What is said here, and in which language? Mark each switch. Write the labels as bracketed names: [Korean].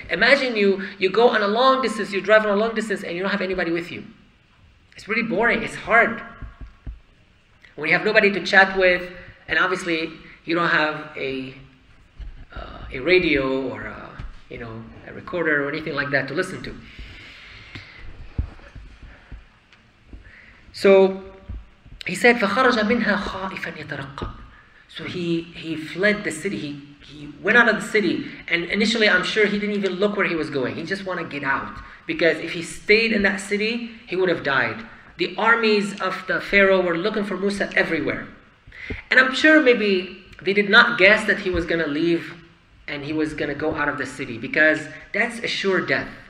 [English] Imagine you go on a long distance, you drive on a long distance, and you don't have anybody with you. It's really boring, it's hard. When you have nobody to chat with, and obviously you don't have a radio or a recorder or anything like that to listen to. So he said, [Arabic] فَخَرَجَ مِنْهَا خَائِفًا يَتَرَقَّبُ. [English] So he fled the city. He went out of the city, and initially I'm sure he didn't even look where he was going. He just wanted to get out, because if he stayed in that city, he would have died. The armies of the Pharaoh were looking for Musa everywhere. And I'm sure maybe they did not guess that he was going to leave and he was going to go out of the city, because that's a sure death.